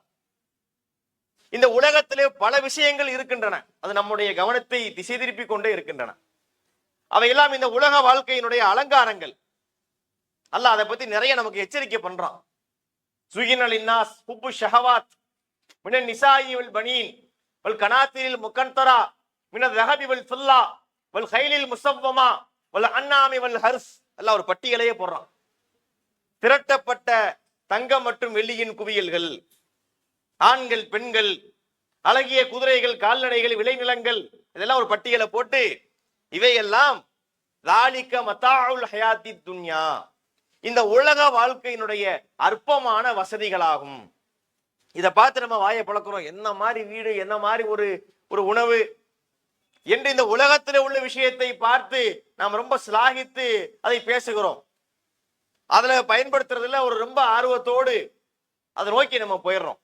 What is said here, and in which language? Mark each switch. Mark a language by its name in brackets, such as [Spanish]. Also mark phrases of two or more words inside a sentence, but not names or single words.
[Tamil] இந்த உலகத்திலே பல விஷயங்கள் இருக்கின்றன, அது நம்முடைய கவனத்தை திசை திருப்பி கொண்டே இருக்கின்றன. அவையெல்லாம் இந்த உலக வாழ்க்கையினுடைய அலங்காரங்கள். அல்லாஹ் அதை பத்தி நிறைய நமக்கு எச்சரிக்கை பண்றான். [Arabic] زين للناس حب الشهوات من النساء والبنين والقناطير المقنطرة من ذهب والفضة والخيل المسومة والأنعام والحرث. [Tamil] அல்லாஹ் ஒரு பட்டியலையே போடுறான். திரட்டப்பட்ட தங்கம் மற்றும் வெள்ளியின் குவியல்கள், ஆண்கள் பெண்கள், அழகிய குதிரைகள், கால்நடைகள், விளைநிலங்கள், இதெல்லாம் ஒரு பட்டியலை போட்டு இவையெல்லாம் [Arabic] ذَلِكَ مَتَاعُ الْحَيَاةِ الدُّنْيَا, [Tamil] இந்த உலக வாழ்க்கையினுடைய அற்பமான வசதிகளாகும். இதை பார்த்து நம்ம வாயை பழக்கிறோம். என்ன மாதிரி வீடு, என்ன மாதிரி ஒரு உணவு என்று இந்த உலகத்தில் உள்ள விஷயத்தை பார்த்து நாம் ரொம்ப சிலாகித்து அதை பேசுகிறோம். அதுல பயன்படுத்துறதுல ஒரு ரொம்ப ஆர்வத்தோடு அதை நோக்கி நம்ம போயிடுறோம்.